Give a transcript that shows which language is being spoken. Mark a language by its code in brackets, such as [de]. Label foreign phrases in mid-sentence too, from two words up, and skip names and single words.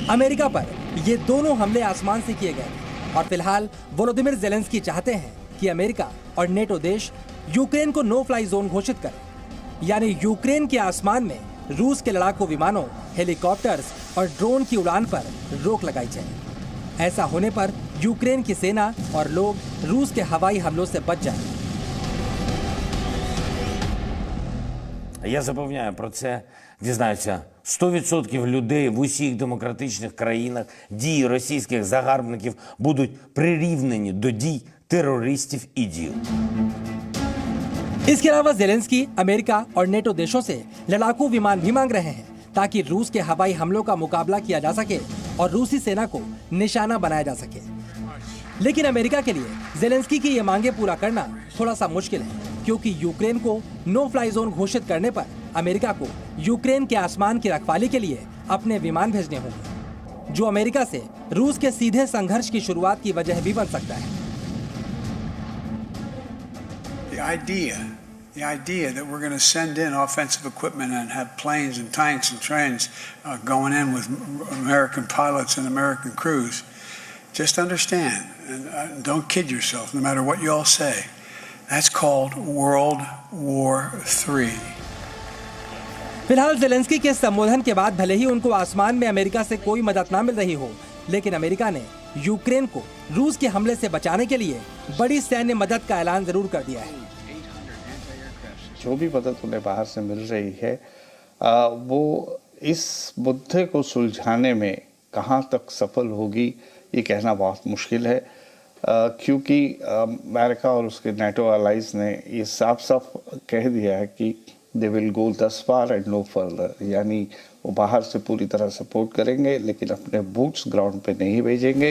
[hi] अमेरिका पर ये दोनों हमले आसमान से किए गए और फिलहाल वोलोदिमीर जेलेंस्की चाहते हैं कि अमेरिका और नेटो देश यूक्रेन को [en] no fly zone [hi] घोषित करें, यानी यूक्रेन के आसमान में रूस के लड़ाकू विमानों, हेलीकॉप्टर्स और ड्रोन की उड़ान पर रोक लगाई जाए। ऐसा होने पर यूक्रेन की सेना और लोग रूस के हवाई हमलों से बच जाएंगे। [uk] Я запевняю, про це дізнаються 100% людей в усіх демократичних країнах. Дії російських загарбників будуть прирівнені до дій терористів іділ. [hi] इसके अलावा जेलेंस्की अमेरिका और नेटो देशों से लड़ाकू विमान भी मांग रहे हैं ताकि रूस के हवाई हमलों का मुकाबला किया जा सके और रूसी सेना को निशाना बनाया जा सके। लेकिन अमेरिका के लिए जेलेंस्की की ये मांगे पूरा करना थोड़ा सा मुश्किल है, क्योंकि यूक्रेन को [en] no fly zone [hi] घोषित करने पर अमेरिका को यूक्रेन के आसमान की रखवाली के लिए अपने विमान भेजने होंगे, जो अमेरिका से रूस के सीधे संघर्ष की शुरुआत की वजह भी बन सकता है। [en] The idea that we're going to send in offensive equipment and have planes and tanks and trains going in with American pilots and American crews, just understand and don't kid yourself, no matter what you all say. That's called World War III. [hi] फिलहाल जेलेंस्की के संबोधन के बाद भले ही उनको आसमान में अमेरिका से कोई मदद ना मिल रही हो, लेकिन अमेरिका ने यूक्रेन को रूस के हमले से बचाने के लिए बड़ी सैन्य मदद का ऐलान जरूर कर दिया है। जो भी मदद उन्हें बाहर से मिल रही है वो इस मुद्दे को सुलझाने में कहाँ तक सफल होगी ये कहना बहुत मुश्किल है, क्योंकि अमेरिका और उसके नेटो अलाइज ने ये साफ साफ कह दिया है कि [en] they will go this far and no further, [hi] यानी वो बाहर से पूरी तरह सपोर्ट करेंगे लेकिन अपने [en] boots ground [hi] पे नहीं भेजेंगे।